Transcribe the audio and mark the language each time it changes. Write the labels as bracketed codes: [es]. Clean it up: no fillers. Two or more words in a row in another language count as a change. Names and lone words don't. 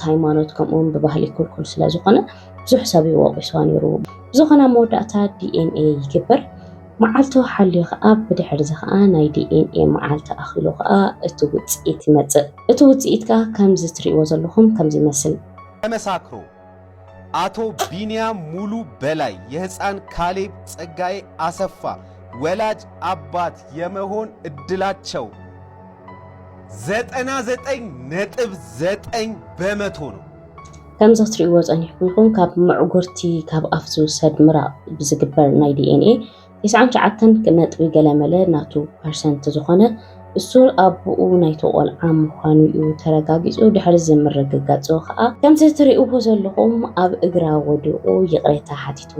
[ti] ሃይማኖት ከምኡውን ብባህሊ ክልኩል ስለ ዝኾነ ብዙሕ ሰብ ይወቂሷ ነይሩ ዝኾነ መወዳእታ ዲኤንኤ ይግበር መዓልቱ ሓልዩ ከዓ ብድሕሪ እዚ ከዓ ናይ ዲኤንኤ መዓልቲ ኣኺሉ ከዓ እቲ ውፅኢት ይመፅእ እቲ ውፅኢት ከዓ ከምዚ ትሪእዎ ዘለኹም ከምዚ ይመስል ተመሳክሮ [am] አቶ ቢኒያም ሙሉ በላይ የህፃን ካሌብ ጸጋዬ አሰፋ ወላጅ አባት የመሆን እድላቸው 99.9 በመቶ ነው [ti] ከምዚ ትሪእዎ ፀኒሕኩም ካብ ምዕጉርቲ ካብ ኣፍ ዝውሰድ ምራቕ ብዝግበር ናይ ዲኤንኤ 99 ገለመለ ናቱ ፐርሰንት ዝኾነ እሱ ኣቡኡ ናይቶ ቆልዓ ምዃኑ እዩ ተረጋጊፁ ድሕሪ ዝምርግጋፁ ከዓ ከምዚ ትሪእዎ ዘለኹም ኣብ እግራ ወዲቑ ይቕሬታ ሓቲትዋ